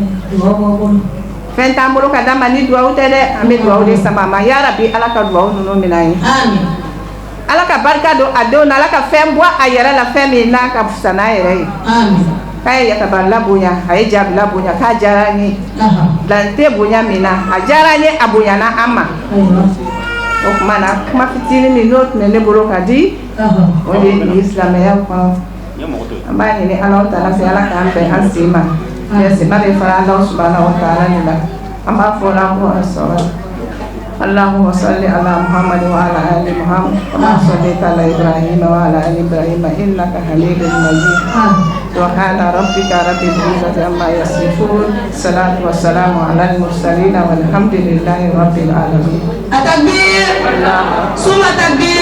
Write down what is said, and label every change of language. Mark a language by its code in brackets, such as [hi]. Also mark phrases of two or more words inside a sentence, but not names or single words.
[bm] fɛn t'an bolo ka d'a ma ni duwawu tɛ dɛ an bɛ duwawu de sama ma yarabi ala ka duwawu ninnu minɛ ye ala ka barika don a denw na ala ka fɛn bɔ a yɛrɛ la fɛn min n'a ka fisa n'a yɛrɛ ye k'a ye yatabara bonya a ye jabila bonya k'a diyara n ye dante bonya min na a diyara n ye a bonyana an ma o tuma na kuma fitinin min n'o tun bɛ ne bolo ka di o de ye silamɛya kɔnɔ an b'a ɲini ala ta'ala fɛ ala k'an bɛn an sen ma sema bɛ fara ala [ar] سبحانه وتعالى [bm] de la an b'a fɔ la ko asɔrɔ [ar] اللهم صل على محمد وعلى آل محمد كما صليت على إبراهيم وعلى آل إبراهيم إنك حميد مجيد سبحان ربك رب العزة عما يصفون الصلاة والسلام على المرسلين والحمد لله رب العالمين التكبير ثم التكبير